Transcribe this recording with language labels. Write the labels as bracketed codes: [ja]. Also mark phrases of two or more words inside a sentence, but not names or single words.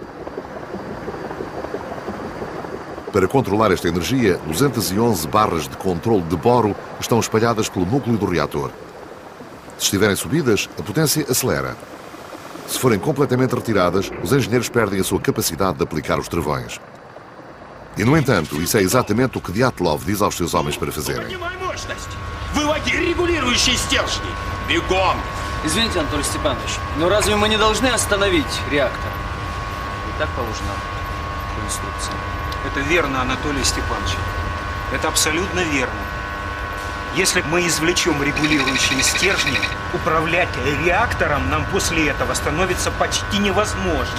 [pt] Para controlar esta energia, 211 barras de controle de boro estão espalhadas pelo núcleo do reator. Se estiverem subidas, a potência acelera. Se forem completamente retiradas, os engenheiros perdem a sua capacidade de aplicar os travões. E, no entanto, isso é exatamente o que Dyatlov diz aos seus homens para fazerem. [ru] Извините, Анатолий Степанович, но разве мы не должны остановить реактор? И так положено по инструкции. Это верно, Анатолий Степанович. Это абсолютно верно. Если мы извлечем регулирующие стержни, управлять реактором нам после этого становится почти невозможно.